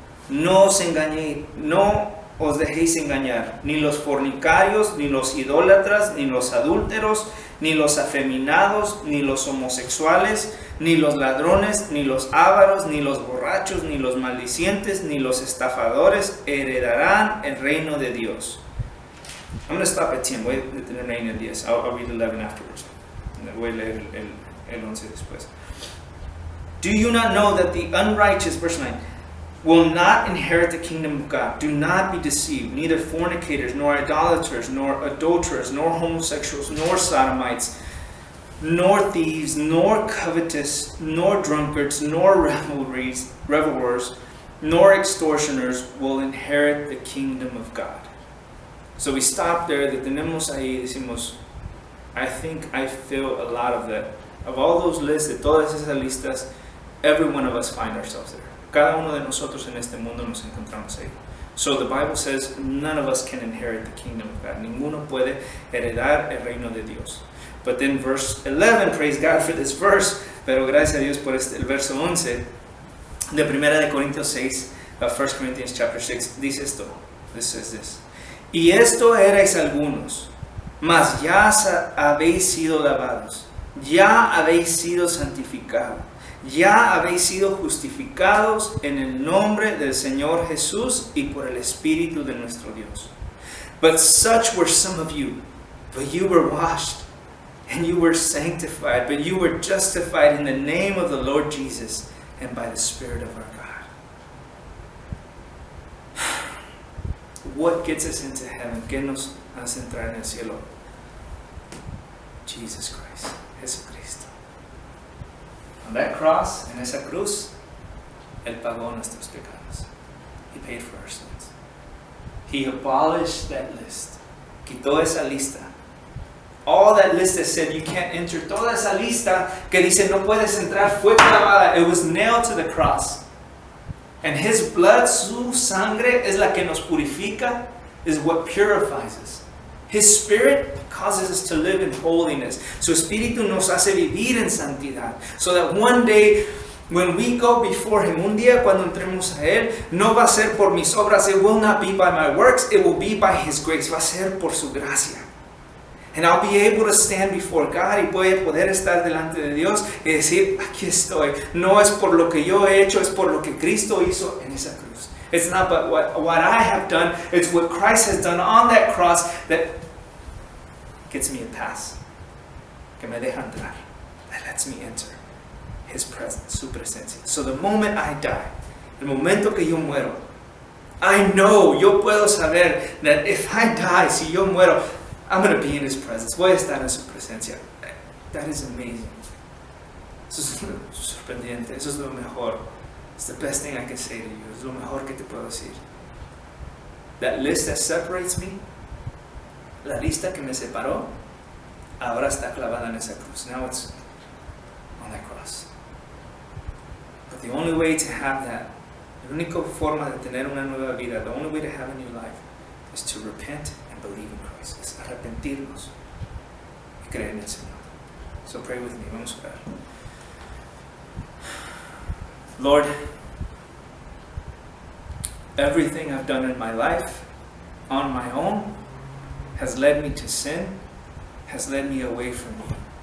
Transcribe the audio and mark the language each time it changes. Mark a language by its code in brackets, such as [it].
[es] No os engañéis, no os dejéis engañar, ni los fornicarios, ni los idólatras, ni los adúlteros, ni los afeminados, ni los homosexuales, ni los ladrones, ni los ávaros, ni los borrachos, ni los maldicientes, ni los estafadores heredarán el reino de Dios. [en] I'm going to stop at 10. [es] Voy a detenerme en el 10. [en] I'll read 11 afterwards. [es] Voy a leer el 11 después. [en] Do you not know that the unrighteous, verse 9, will not inherit the kingdom of God. Do not be deceived. Neither fornicators, nor idolaters, nor adulterers, nor homosexuals, nor sodomites, nor thieves, nor covetous, nor drunkards, nor revelers, nor extortioners will inherit the kingdom of God. So we stop there. [es] Detenemos ahí. [en] Decimos, I feel a lot of that. Of all those lists, [es] de todas esas listas, [en] every one of us find ourselves there. [es] Cada uno de nosotros en este mundo nos encontramos ahí. [en] So the Bible says none of us can inherit the kingdom of God. [es] Ninguno puede heredar el reino de Dios. [en] But then verse 11, praise God for this verse, [es] pero gracias a Dios por el verso 11 de 1 de Corintios 6, [en] 1 Corinthians chapter 6, [es] dice esto. [en] This says this. [es] Y esto erais algunos, mas ya habéis sido lavados, ya habéis sido santificados, ya habéis sido justificados en el nombre del Señor Jesús y por el Espíritu de nuestro Dios. [en] But such were some of you, but you were washed, and you were sanctified, but you were justified in the name of the Lord Jesus and by the Spirit of our God. What gets us into heaven? [es] ¿Qué nos hace entrar en el cielo? Jesus Christ, Jesucristo. [en] On that cross, [es] en esa cruz, Él pagó nuestros pecados. [en] He paid for our sins. He abolished that list. [es] Quitó esa lista. [en] All that list that said you can't enter, [es] toda esa lista que dice no puedes entrar, fue clavada. [en] It was nailed to the cross. And His blood, [es] su sangre, es la que nos purifica, [en] is what purifies us. His Spirit causes us to live in holiness. [es] Su Espíritu nos hace vivir en santidad. [en] So that one day, when we go before Him, [es] un día cuando entremos a Él, no va a ser por mis obras. [en] It will not be by my works. It will be by His grace. [es] Va a ser por su gracia. [en] And I'll be able to stand before God [es] y voy a poder estar delante de Dios y decir, aquí estoy. No es por lo que yo he hecho, es por lo que Cristo hizo en esa cruz. [en] It's not but what I have done, it's what Christ has done on that cross that gets me a pass. [es] Que me deja entrar. [en] That lets me enter His presence, [es] su presencia. [en] So the moment I die, [es] el momento que yo muero, [en] I know, [es] yo puedo saber [en] that if I die, [es] si yo muero, [en] I'm going to be in His presence. [es] Voy a estar en su presencia. [en] That is amazing. [es] Eso es sorprendente. Eso es lo mejor. [en] It's the best thing I can say to you. [es] Es lo mejor que te puedo decir. [en] That list that separates me, [es] la lista que me separó, ahora está clavada en esa cruz. [en] Now it's on that cross. But the only way to have that, [es] la única forma de tener una nueva vida, [en] the only way to have a new life, is to repent and believe in Christ. [es] Es arrepentirnos y creer en el Señor. [en] So pray with me. [es] Vamos a orar. [en] Lord, everything I've done in my life on my own has led me to sin, has led me away from you.